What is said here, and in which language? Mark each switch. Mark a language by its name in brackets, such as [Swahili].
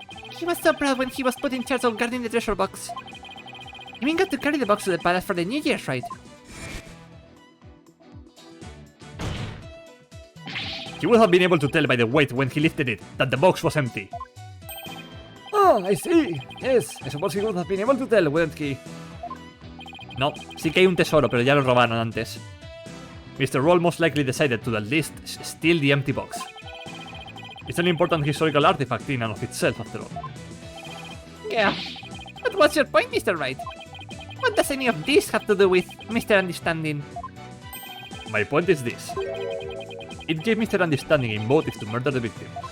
[English] He was so proud when he was put in charge of guarding the treasure box. You even got to carry the box to the palace for the New Year's rite. He would have been able to tell by the weight when he lifted it that the box was empty. Oh, I see. Yes, I suppose he would have been able to tell, wouldn't he? [Spanish] No, sí que hay un tesoro, pero ya lo robaron antes. [English] Mr. Roll most likely decided to at least steal the empty box. It's an important historical artifact in and of itself, after all. Yeah. But what's your point, Mr. Wright? What does any of this have to do with Mr. Understanding? My point is this. It gave Mr. Understanding a motive to murder the victim.